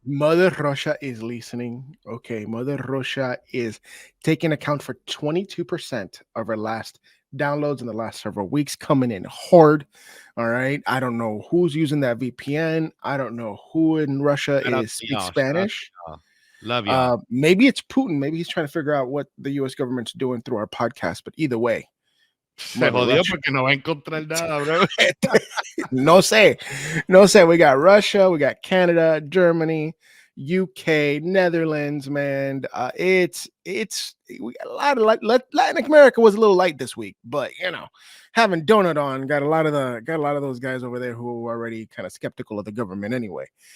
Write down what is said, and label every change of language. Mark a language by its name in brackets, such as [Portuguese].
[English] Mother Russia is listening. Okay, Mother Russia is taking account for 22% of our last downloads in the last several weeks, coming in hard. All right, I don't know who's using that VPN. I don't know who in Russia speaks Spanish. Love you. Maybe it's Putin. Maybe he's trying to figure out what the U.S. government's doing through our podcast. But either way, [Spanish] se jodió porque no va a encontrar nada, bro. No sé. [English] We got Russia, we got Canada, Germany, UK, Netherlands, man. It's we got a lot of Latin America was a little light this week, but having Donut on got a lot of those guys over there who are already kind of skeptical of the government anyway.